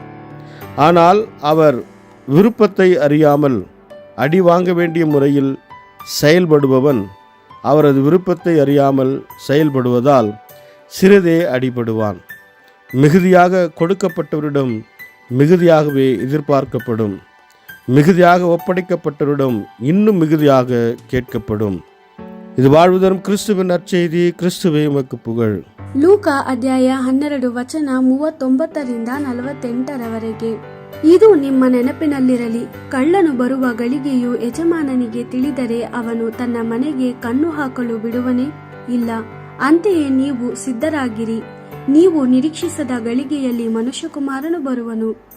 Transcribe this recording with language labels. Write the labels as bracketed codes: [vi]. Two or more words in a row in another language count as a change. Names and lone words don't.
[ta] ஆனால் அவர் விருப்பத்தை அறியாமல் அடி வாங்க வேண்டிய முறையில் செயல்படுபவன் அவரது விருப்பத்தை அறியாமல் செயல்படுவதால் சிறிதே அடிபடுவான். மிகுதியாக கொடுக்கப்பட்டவரிடம் மிகுதியாகவே எதிர்பார்க்கப்படும், மிகுதியாக ஒப்படைக்கப்பட்டவரிடம் இன்னும் மிகுதியாக கேட்கப்படும். ಇದು வாழ்வுதரும் கிறிஸ்துவின் நற்செய்தி. கிறிஸ்துவே உமக்கு புகழ். [kn] ಲೂಕಾ ಅಧ್ಯಾಯ 12 ವಚನ 39 48. ಇದು ನಿಮ್ಮ ನೆನಪಿನಲ್ಲಿರಲಿ, ಕಳ್ಳನು ಬರುವ ಗಳಿಗೆಯು ಯಜಮಾನನಿಗೆ ತಿಳಿದರೆ ಅವನು ತನ್ನ ಮನೆಗೆ ಕಣ್ಣು ಹಾಕಲು ಬಿಡುವನೇ? ಇಲ್ಲ. ಅಂತೆಯೇ ನೀವು ಸಿದ್ಧರಾಗಿರಿ, ನೀವು ನಿರೀಕ್ಷಿಸದ ಗಳಿಗೆಯಲ್ಲಿ ಮನುಷ್ಯಕುಮಾರನು ಬರುವನು.